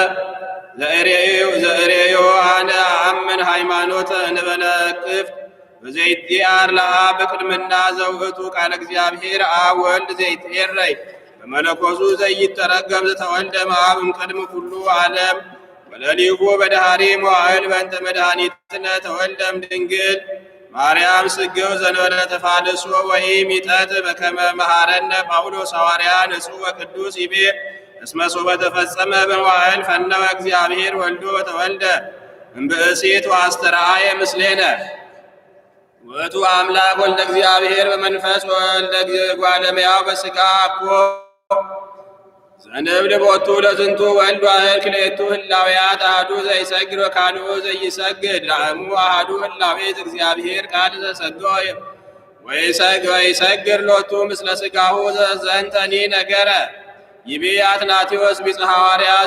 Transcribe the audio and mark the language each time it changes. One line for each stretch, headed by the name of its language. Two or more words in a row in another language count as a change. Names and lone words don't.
Geez: ዘእሬዮ አነ አምን ሃይማኖተ እንበለ ክፍት በዘይትያር ለአብ በቅድምና ዘውእቱ ቃለ እግዚአብሔር አብ ወልድ ዘይትዔረይ በመለኮቱ ዘይተረገም ዘተወልደ እምአብ እምቅድመ ኩሉ ዓለም ወለሊሁ በዳህሪ መዋዕል በእንተ መድኃኒትነ ተወልደም ድንግል ማርያም ስግው ዘንበለ ተፋልሶ ወኢሚጠት በከመ መሐረነ ጳውሎስ ሐዋርያ ንጹሕ ወቅዱስ ይቤ እስመ ሶበ ተፈጸመ በመዋዕል ፈነወ እግዚአብሔር ወልዶ ተወልደ እምብእሲት ወአስተርአየ ምስሌነ ውእቱ አምላክ ወልደ እግዚአብሔር በመንፈስ ወልደ እጓለ እመሕያው በሥጋ አኮ ዘንብል ቦቱ ለዝንቱ ወልድ ዋሕድ ክልኤቱ ህላውያት አሐዱ ዘይሰግድ ወካልኡ ዘይሰግድ ዳእሙ አሐዱ ህላዌ እግዚአብሔር ቃል ዘሰገወ ወይሰግድ ሎቱ ምስለ ሥጋሁ ዘንተኒ ነገረ ይቤ አትናቴዎስ ቢጸ ሐዋርያት